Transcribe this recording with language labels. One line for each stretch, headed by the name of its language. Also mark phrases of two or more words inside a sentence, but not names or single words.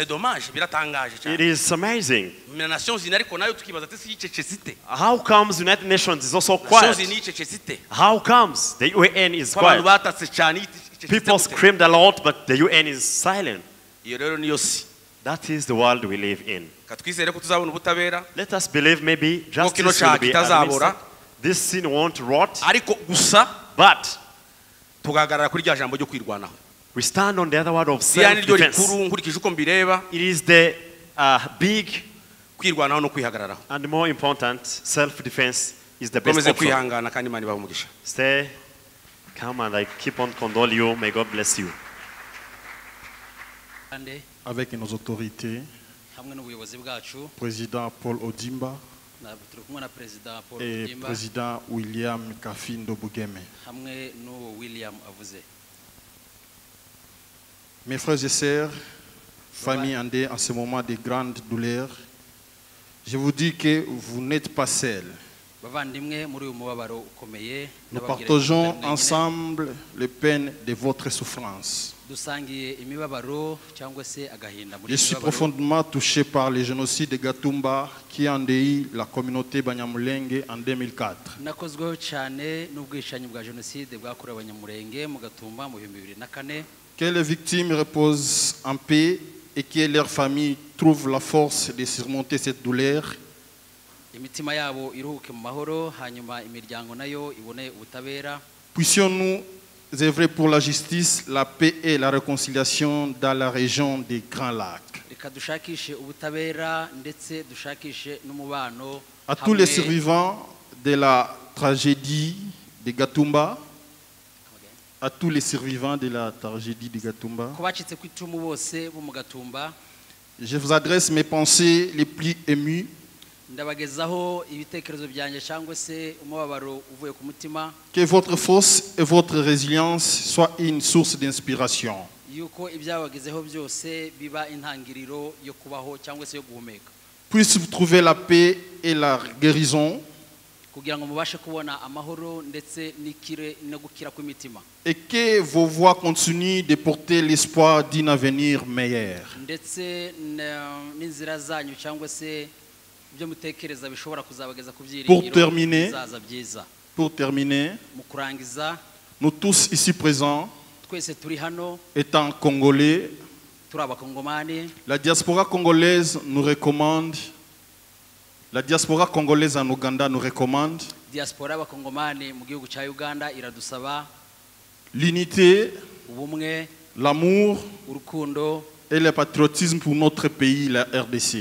English: It is amazing. How comes the United Nations is also quiet? How comes the UN is quiet? People screamed a lot, but the UN is silent. That is the world we live in.
Kinyarwanda: katwizere ko tuzabona ubutabera
English: Let us believe maybe
Kinyarwanda: kino
English: justice will
Kinyarwanda: cyaha
English: be
Kinyarwanda: kitazabura
English: administered. This sin won't rot,
Kinyarwanda: ariko gusa
English: but
Kinyarwanda: tugahagarara kuri rya jambo ryo kwirwanaho.
English: we stand on the other word of
Kinyarwanda: Iriya ni ryo
English: self-defense.
Kinyarwanda: rikuru nkurikije uko mbireba,
English: It is the big
Kinyarwanda: kwirwanaho no kwihagararaho.
English: and more important, self-defense is the best
Kinyarwanda: Komeze
English: option.
Kinyarwanda: kwihangana kandi Imana ibahe umugisha.
English: Stay calm and I keep on condole you. May God bless you.
French: Avec nos autorités,
Kinyarwanda: hamwe n'ubuyobozi bwacu
French: président Paul Odimba
Kinyarwanda: turi kumwe na perezida Paul
French: et Odimba président William Kafindo Bugeme.
Kinyarwanda: hamwe n'uwo William avuze.
French: Mes frères et sœurs, famille Andé, en ce moment de grande douleur, je vous dis que vous n'êtes pas seuls.
Kinyarwanda: bavandimwe muri uyu mubabaro ukomeye
French: Nous partageons ensemble les peines de votre souffrance.
Kinyarwanda: dusangiye imibabaro cyangwa se agahinda muri
French: Je suis
Kinyarwanda: mibabaro.
French: profondément touché par le génocide de Gatumba qui a endeuillé la communauté Banyamulenge en 2004.
Kinyarwanda: nakozweho cyane n'ubwishanyi bwa jenoside bwakorewe Abanyamulenge mu Gatumba mu 2004.
French: Que les victimes reposent en paix et que leurs familles trouvent la force de surmonter cette douleur.
Kinyarwanda: imitima yabo iruhuke mu mahoro hanyuma imiryango nayo ibone ubutabera.
French: Puissions-nous œuvrer pour la justice, la paix et la réconciliation dans la région des Grands Lacs.
Kinyarwanda: reka dushakishe ubutabera ndetse dushakishe n'umubano
French: À tous les survivants de la tragédie de Gatumba, à tous les survivants de la tragédie de Gatumba,
Kinyarwanda: ku bacitse ku icumu bose bo mu Gatumba,
French: je vous adresse mes pensées les plus émues.
Kinyarwanda: ndabagezaho ibitekerezo byanjye cyangwa se umubabaro uvuye ku mutima.
French: Que votre force et votre résilience soient une source d'inspiration.
Kinyarwanda: yuko ibyabagezeho byose biba intangiriro yo kubaho cyangwa se yo guhumeka.
French: Puisse-vous trouver la paix et la guérison.
Kinyarwanda: kugira ngo mubashe kubona amahoro ndetse n'ikire no gukira kw'imitima.
French: Et que vos voix continuent de porter l'espoir d'un avenir meilleur.
Kinyarwanda: ndetse n'inzira zanyu cyangwa se ibyo mutekereza bishobora kuzabageza ku
French: Pour
Kinyarwanda: byiringiro bizaza byiza.
French: Pour terminer,
Kinyarwanda: mu kurangiza,
French: nous tous ici présents,
Kinyarwanda: twese turi hano
French: étant congolais,
Kinyarwanda: turi abakongomani,
French: la diaspora congolaise nous recommande, la diaspora congolaise en Uganda nous recommande
Kinyarwanda: diaspora y'abakongomani mu gihugu cya Uganda iradusaba
French: l'unité,
Kinyarwanda: ubumwe,
French: l'amour
Kinyarwanda: urukundo
French: et le patriotisme pour notre pays, la RDC.